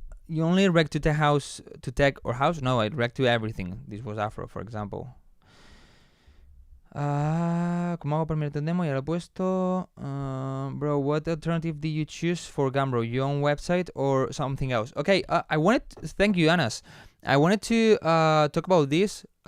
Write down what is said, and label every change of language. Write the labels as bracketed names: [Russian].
[English] You only react to tech or house? No, I react to everything. This was Afro, for example. [Spanish] ¿Cómo hago para mirar el demo? Ya lo he puesto. [English] Bro, what alternative did you choose for Gumroad? Your own website or something else? Okay, thank you, Anas. I wanted to talk about this.